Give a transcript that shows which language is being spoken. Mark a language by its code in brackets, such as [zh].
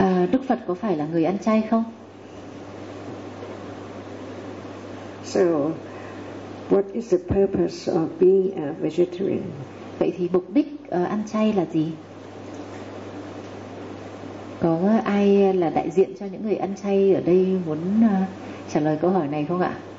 [vi] Đức Phật có phải là người ăn chay không? [en] So, what is the purpose of being a vegetarian? [vi] Vậy thì mục đích ăn chay là gì? Có ai là đại diện cho những người ăn chay ở đây muốn trả lời câu hỏi này không ạ?